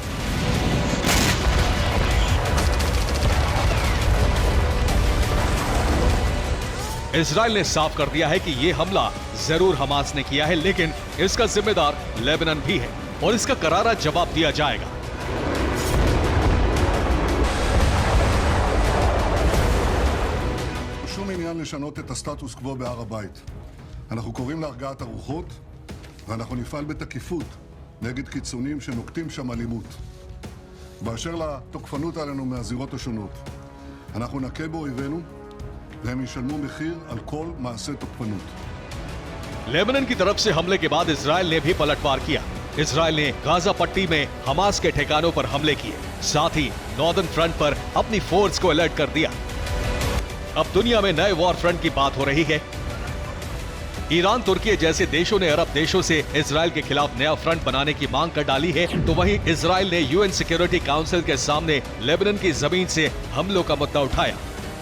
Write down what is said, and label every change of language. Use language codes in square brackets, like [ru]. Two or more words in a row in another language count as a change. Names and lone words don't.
[hi] इजराइल ने साफ कर दिया है कि यह हमला जरूर हमास ने किया है, लेकिन इसका जिम्मेदार लेबनान भी है और इसका करारा जवाब दिया जाएगा। [he] שום עניין לשנות את הסטטוס קוו בהר הבית. אנחנו קוראים להרגעת הרוחות, ואנחנו נפעל בתקיפות נגד קיצונים שנוקטים שם אלימות. באשר לתוקפנות עלינו מהזירות השונות, אנחנו נכה באויבינו, והם ישלמו מחיר על כל מעשה תוקפנות। [hi] लेबनान की तरफ से हमले के बाद इजराइल ने भी पलटवार किया। इजराइल ने गाजा पट्टी में हमास के ठिकानों पर हमले किए, साथ ही [en] northern front [hi] पर अपनी फोर्स को अलर्ट कर दिया। अब दुनिया में नए [en] war front [hi] की बात हो रही है। ईरान, तुर्की जैसे देशों ने अरब देशों से इजराइल के खिलाफ नया फ्रंट बनाने की मांग कर डाली है, तो वहीं इजराइल ने यूएन सिक्योरिटी काउंसिल के सामने लेबनान की जमीन से हमलों का मुद्दा उठाया।